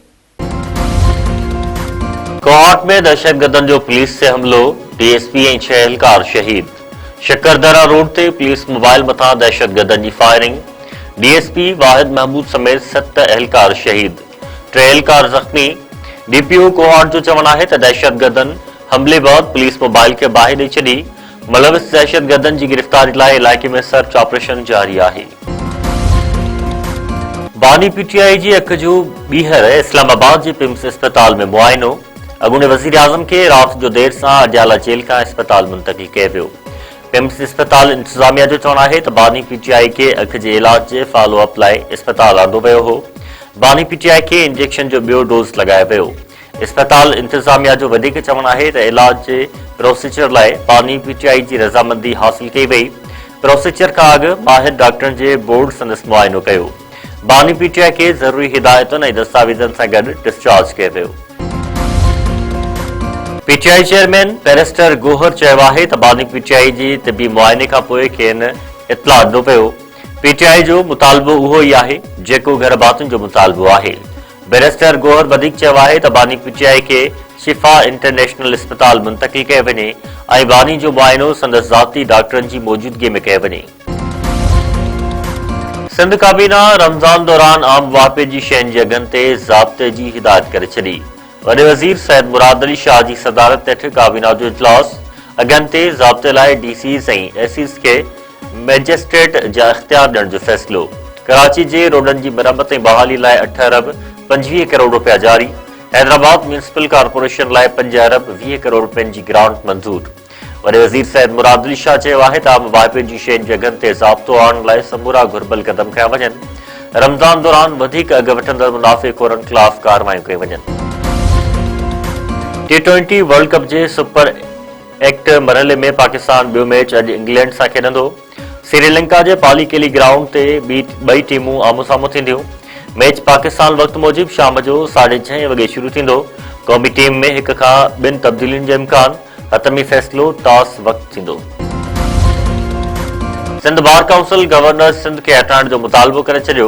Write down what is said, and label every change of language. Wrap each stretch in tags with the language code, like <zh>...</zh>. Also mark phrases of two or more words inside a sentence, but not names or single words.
<sd>कोर्ट में दहशतगर्दन जो पुलिस से हमलो डीएसपी ऐं 6 एहलकार शहीद शकरदरा रोड ते</sd> <en>police mobile</en> <sd>मथा दहशतगर्दन की फायरिंग डीएसपी वाहिद महमूद समेत 7 एहलकार शहीद 3 एहलकार जख्मी डीपीओ कोर्ट जो चवण है त दहशतगर्दन हमले बाद</sd> <en>police mobile</en> <sd>के बाहि ॾेई छॾी मुलविस दहशतगर्दन की गिरफ्तारी लाइ इलाके में</sd> <en>search operation</en> <sd>जारी है। बानी पीटीआई जी अख जो बीहर इस्लामाबाद के पिम्स अस्पताल में मुआयनो अॻूणे वज़ीर आज़म के रात जो देर से अडियाला जेल का अस्पताल मुंतकिल किया वियो। पिम्स अस्पताल इंतजामिया जो चवण है त बानी पीटीआई के अख के इलाज के फॉलोअप लाइ अस्पताल आंदो वियो हो। बानी पीटीआई के इंजेक्शन जो बियो डोज लगाया वियो। अस्पताल इंतजामिया जो वधीक चवण है त इलाज के प्रोसीजर लाइ बानी पीटीआई की रजामंदी हासिल की वही। प्रोसीजर का अॻु माहिर डॉक्टरन के बोर्ड संदस मुआयनो कयो। बानी पीटीआई के जरूरी हिदायतुन ऐं दस्तावेजन से गॾु डिस्चार्ज किया वियो। पीटीआई चेयरमैन बैरिस्टर गोहर चयो है त बानी पीटीआई की तिबी मुआयने का पोइ खेनि इतला ॾिनो पियो। पीटीआई जो मुतालबो उहो ही आहे जेको घर बातुनि जो मुतालबो आहे। बैरिस्टर गोहर वधीक चयो है त बानी पीटीआई के शिफा इंटरनेशनल अस्पताल मुंतकिल किया वञे ऐं बानी जो मुआयनो संदसि ज़ाती डॉक्टरन की मौजूदगी में किया वञे। सिंध काबीना रमज़ान दौरान आम वापे की शयुनि जी अघनि ते ज़ाब्ते की हिदायत करे छॾी। वॾे वज़ीर सैयद मुराद अली शाह की सदारत हेठि काबीना जो इजलास अघनि ते ज़ाब्ते लाइ डीसीज़ ऐं एसीज़ के मैजिस्ट्रेट जा इख्तियार ॾियण जो फ़ैसिलो। कराची के रोडन की मरम्मत ऐं बहाली लाइ 8 अरब 25 करोड़ रुपया जारी। हैदराबाद म्यूनिसिपल कॉर्पोरेशन लाइ 5 अरब 20 करोड़ रुपयन की ग्रांट मंजूर। वॾे वज़ीर सैयद मुराद अली शाह चयो आहे त आम वाइपे जी शयुनि जे अघनि ते ज़ाब्तो आणण लाइ समूरा घुर्बल क़दम खया वञनि। रमज़ान दौरान वधीक अघ वठंदड़ मुनाफ़िक़ोरनि ख़िलाफ़ कार्रवाइयूं कयूं वञनि। T20 वर्ल्ड कप के सुपर 8 मरहले में पाकिस्तान बियो मैच अॼु इंग्लैंड से खेॾंदो। श्रीलंका के पाली केली ग्राउंड ते ॿई टीमूं आमो साम्हूं थींदियूं। मैच पाकिस्तान वक्त मूजिब शाम जो 6:30 वगे शुरू थींदो। क़ौमी टीम में 1 खां 2 तब्दीलियुनि जो इम्कान। हतमी फैसलो टॉस वक्त थींदो। सिंध बार काउंसिल गवर्नर सिंध के हटाइण जो मुतालबो करे छॾियो।</sd>